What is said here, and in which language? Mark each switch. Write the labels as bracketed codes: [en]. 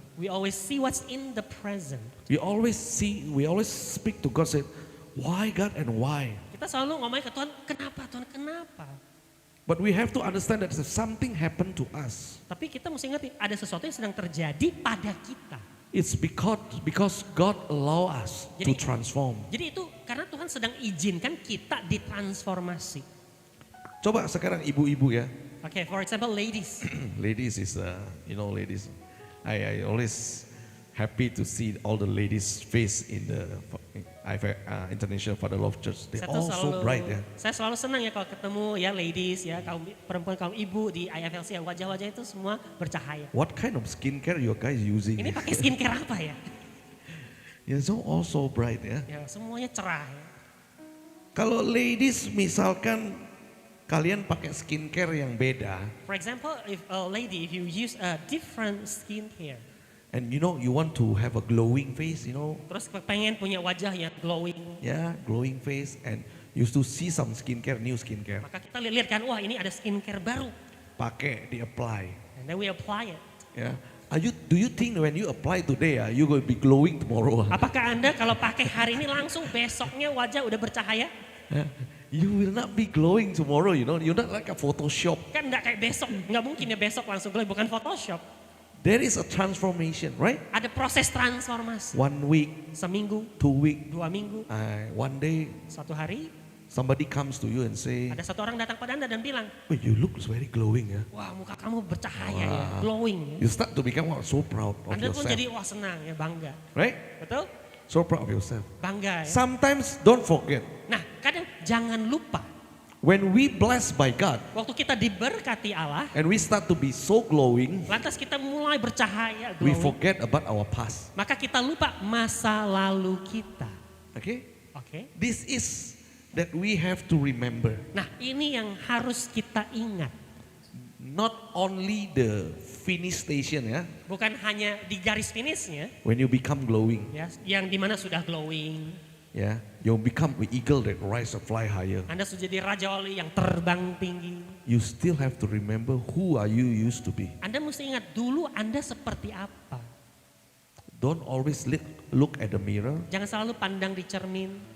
[en] We always see what's in the present. We always speak to God, say, why God and why? [id] Kita selalu ngomongin ke Tuhan, kenapa Tuhan, kenapa? [en] But we have to understand that if something happened to us, [id] Tapi kita mesti ngerti ada sesuatu yang sedang terjadi pada kita. [en] it's because God allow us to [id] Jadi- [en] transform. [id] Jadi itu karena Tuhan sedang izinkan kita ditransformasi. Coba sekarang ibu-ibu ya. [en] Okay, for example, ladies. Ladies is, ladies. I always happy to see all the ladies face in the International Father Love Church. They [id] Saya tuh [en] all so bright ya. [id] Saya selalu senang ya kalau ketemu ya ladies ya, kaum perempuan, kaum ibu di IFLC ya, wajah-wajah itu semua bercahaya. [en] What kind of skincare you guys using? [id] Ini pakai skincare apa ya? [en] Yeah, so all so bright ya. [id] Ya semuanya cerah ya. Kalau ladies misalkan kalian pakai skincare yang beda, [en] For example, if a lady, if you use a different skincare, and you want to have a glowing face, [id] terus pengen punya wajah yang glowing, [en] glowing face, and you to see some skincare, new skincare, [id] maka kita lihat kan, wah ini ada skincare baru, pakai di apply, [en] and then we apply it. [id] ya. [en] Do you think when you apply today, you going to be glowing tomorrow? [id] Apakah Anda kalau pakai hari ini langsung besoknya wajah udah bercahaya? [en] You will not be glowing tomorrow, You're not like a Photoshop. [id] Kan enggak kayak besok, nggak mungkin ya besok langsung glowing, bukan Photoshop. [en] There is a transformation, right? [id] Ada proses transformasi. [en] 1 week, [id] Seminggu, [en] 2 week, [id] 2 minggu, [en] 1 day, [id] satu hari, [en] somebody comes to you and say, [id] ada satu orang datang pada Anda dan bilang, [en] "Oh, you look very glowing, ya." [id] wah muka kamu bercahaya ya, glowing. [en] You start to become so proud of [id] Anda pun [en] yourself, [id] jadi wah senang ya, bangga. [en] right? [id] Betul? [en] So proud of yourself. [id] Bangga ya. [en] Sometimes don't forget, [id] Nah kadang jangan lupa, [en] when we blessed by God [id] waktu kita diberkati Allah, [en] and we start to be so glowing, [id] lantas kita mulai bercahaya, [en] we glowing, forget about our past. [id] maka kita lupa masa lalu kita. [en] Okay? [id] Oke? [en] This is that we have to remember. [id] Nah ini yang harus kita ingat. [en] Not only the finish station, ya, [id] Bukan hanya di garis finishnya, [en] when you become glowing, [id] ya, yang dimana sudah glowing, [en] yeah, you become the eagle that rise and fly higher. [id] Anda sudah jadi raja wali yang terbang tinggi. [en] You still have to remember who are you used to be. [id] Anda mesti ingat dulu Anda seperti apa. [en] Don't always look at the mirror [id] Jangan selalu pandang di cermin